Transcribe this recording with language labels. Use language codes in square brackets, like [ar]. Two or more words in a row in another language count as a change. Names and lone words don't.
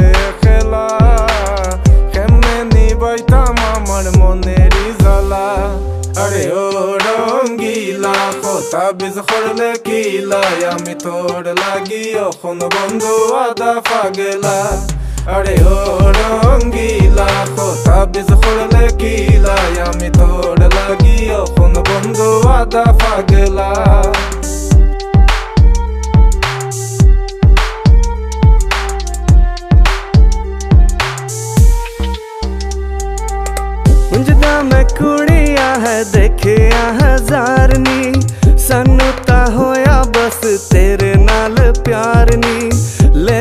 [bn] খেলা কেমনে নিবাইতাম আমার মনেরই জ্বালা আরে ও রঙ্গিলা কথা বিজ করলে কিলাই আমি তোর লাগি এখন বন্ধু আদা পাগলা আরে ও রঙ্গিলা কথা বিজ করলে কিলাই আমি তোর লাগি এখন বন্ধু আদা পাগলা [pa] ਮੈਂ ਕੁੜੀਆਂ ਹੈ ਦੇਖੇ ਹਜ਼ਾਰ ਨੀ ਸਾਨੂੰ ਤਾਂ ਹੋਇਆ ਬਸ ਤੇਰੇ ਨਾਲ ਪਿਆਰ ਨੀ ਲੇ